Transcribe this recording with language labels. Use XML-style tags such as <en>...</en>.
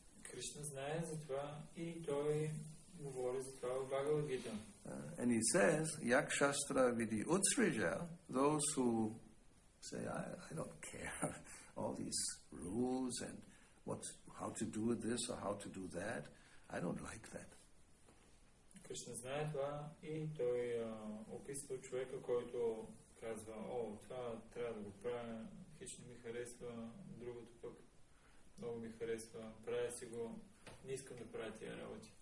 <bg>Кришна знае за това и той говори за това в Бхагавад Гита.</bg> <en>And he says,</en> <sa>Yakshastra Vidi Utsrija,</sa> <en>those who say, I don't care, all these rules and how to do this or how to do that, I don't like that.</en> <bg>Кришна знае това и той описва човека, който казва, това трябва да го правя, хич не ми харесва, другото пък много ми харесва, правя си го, не искам да правя тия работи.</bg>